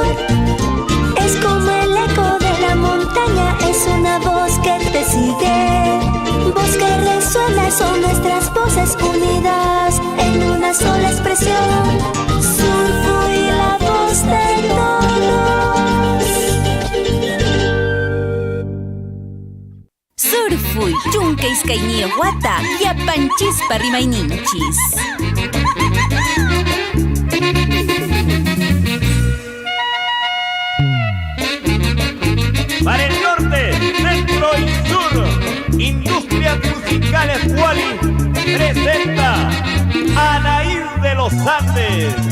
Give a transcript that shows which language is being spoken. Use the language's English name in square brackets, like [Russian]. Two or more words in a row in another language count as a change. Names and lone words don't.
[Spanish] Es como el eco de la montaña, es una voz que te sigue. Voz que resuena, son nuestras voces unidas en una sola expresión. Surfui, la voz de todos. [Quechua] Surfui, chunca iskay wata, yapanchispa rimaininchis. [Spanish] Para el norte, centro y sur, Industrias Musicales Wally presenta Anaír de los Andes.